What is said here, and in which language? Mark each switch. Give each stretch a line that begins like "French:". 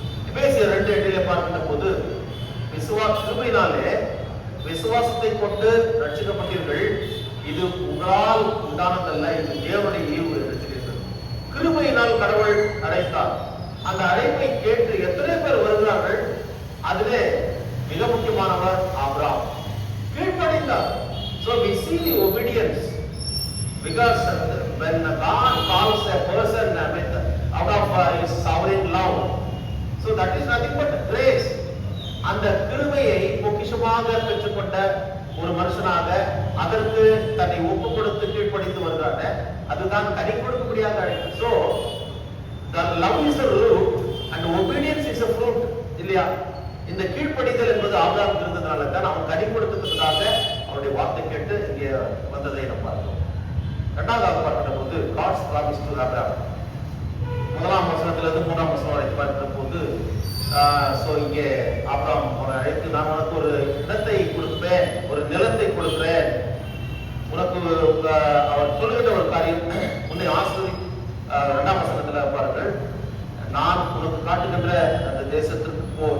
Tamil: எபேசியர் 2:8 பார்க்கின்ற போது கிருபையினாலே விசுவாசத்தை கொண்டு ரட்சிக்கப்பட்டீர்கள், இது உங்களால் உண்டானதல்ல, இது தேவனுடைய ஈவு என்று சொல்லியிருக்கிறது. கிருபையினால் கடவுள் அழைத்தார். அந்த அழைப்பை கேட்டு எத்தனை பேர் வருகிறார்கள்? அதிலே மிக முக்கியமானவர் Abraham கீழ்ப்படிந்தார்.
English: So we see the obedience because when God calls a person out of his sovereign love, so that is nothing but grace.
Tamil: அந்த கிருபையை பொக்கிஷமாக பெற்றுக்கொண்ட ஒரு மனுஷனாக அதற்கு தன்னை ஒப்பு கொடுத்து கீழ்ப்படித்து வருகிறாங்க. அதுதான் கனி கொடுக்கக்கூடியாக அழைப்பு.
English: So the love is the root and obedience is a fruit.
Tamil: இல்லையா? இந்த கீழ்ப்படிதல் என்பது ஆபிரகாம் இருந்ததுனால தான் அவன் கனி கொடுத்ததுக்காக அவருடைய வார்த்தை கேட்டு இங்கே வந்ததை நம்ம பார்க்கிறோம். இரண்டாவதாக பார்க்கிற போது
English: God's promise to Abraham.
Tamil: 1ஆம் வசனத்திலிருந்து 3ஆம் வசனம் வரை பார்க்கிற போது இங்கே ஆபிரகாம் அவனை அழைத்து, நான் உனக்கு ஒரு இடத்தை கொடுப்பேன், ஒரு நிலத்தை கொடுக்கிறேன், உனக்கு அவர் சொல்லுகின்ற ஒரு காரியம் உன்னை ஆசிர்வதி. 2ஆம் வசனத்துல பாருங்கள், நான் உனக்கு காட்டுகின்ற அந்த தேசத்திற்கு போ.